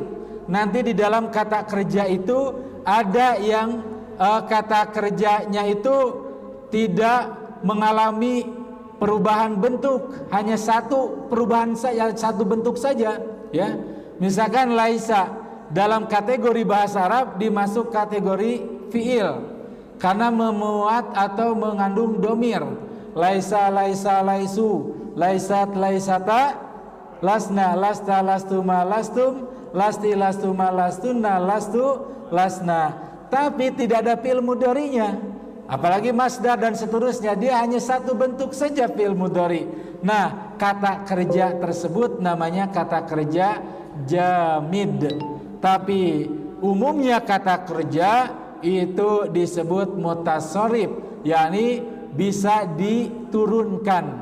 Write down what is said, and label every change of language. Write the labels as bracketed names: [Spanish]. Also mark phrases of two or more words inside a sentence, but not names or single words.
[Indonesian] Nanti di dalam kata kerja itu ada yang kata kerjanya itu tidak mengalami perubahan bentuk, hanya satu perubahan saja, satu bentuk saja, ya. Misalkan laisa dalam kategori bahasa Arab dimasuk kategori fiil karena memuat atau mengandung domir. [Arabic] ليس، ليس، ليسوا, ليست، ليستا، لسن، لست، لستما، لستم، لستِ، لستما، لستن، لستُ، لسنا. [Indonesian] Tapi tidak ada fiil mudhari'nya, apalagi masdar dan seterusnya, dia hanya satu bentuk saja fiil mudhari'. Nah, kata kerja tersebut namanya kata kerja jamid. Tapi umumnya kata kerja itu disebut mutasarrif, yakni bisa diturunkan.